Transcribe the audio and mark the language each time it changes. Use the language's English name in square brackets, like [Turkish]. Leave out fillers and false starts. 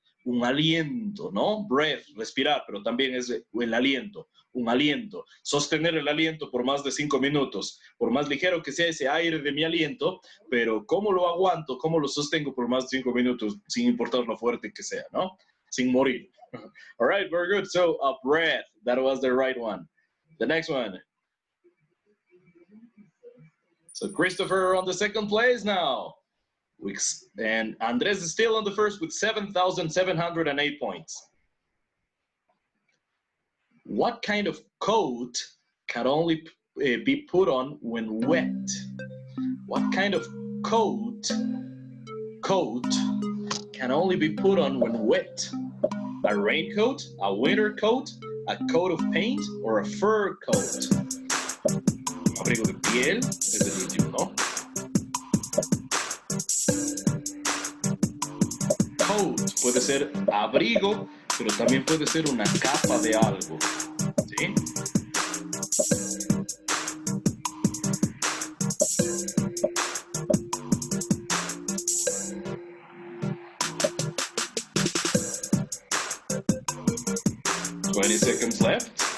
[Spanish] Un aliento, ¿no? Breath, respirar, pero también es el aliento, un aliento. Sostener el aliento por más de 5 minutos, por más ligero que sea ese aire de mi aliento, pero ¿cómo lo aguanto? ¿Cómo lo sostengo por más de 5 minutos sin importar lo fuerte que sea, ¿no? [English] Sin morir. All right, very good. So, a breath, that was the right one. The next one. So, Christopher on the second place now. And Andres is still on the first with 7,708 points. What kind of coat can only be put on when wet? What kind of coat can only be put on when wet? A raincoat, a winter coat, a coat of paint, or a fur coat? [Spanish] Abrigo de piel es el último, ¿no? Coat puede ser abrigo, pero también puede ser una capa de algo. ¿Sí? [English] ¿sí? 20 seconds left.